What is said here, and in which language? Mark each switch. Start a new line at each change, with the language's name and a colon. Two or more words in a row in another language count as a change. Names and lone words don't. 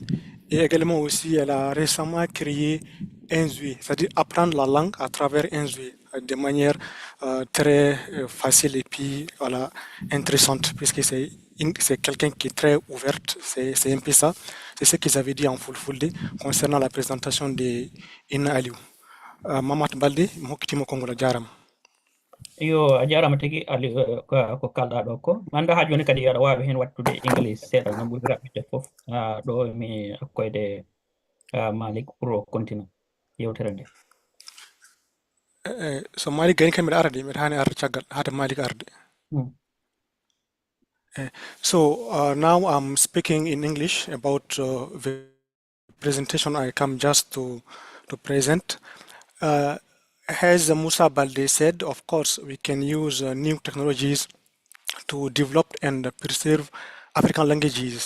French: Et également aussi, elle a récemment créé Inzui, c'est-à-dire apprendre la langue à travers Inzui de manière très facile et puis voilà, intéressante, puisque c'est quelqu'un qui est très ouverte, c'est un peu ça. C'est ce qu'ils avaient dit en Fulfulde concernant la présentation de Inna Aliou.
Fula: Mamat Balde, Mokitimo Kongola Jaram. Yo a jarama tigi ali ko kalɗa ɗo ko anda ha joni kadi aɗa wawi hen wattude english seeɗa ngam ɓuri raɓɓinde foof ɗo mi hakkoyde Malik
French: pour continue
Fula: yewtere nde So Malik gani kam mbiɗa ara de mbiɗa hani arde caggal hade Malik arde.
English: So now I'm speaking in English about the presentation I come just to present. As Musa Balde said, of course, we can use new technologies to develop and preserve African languages.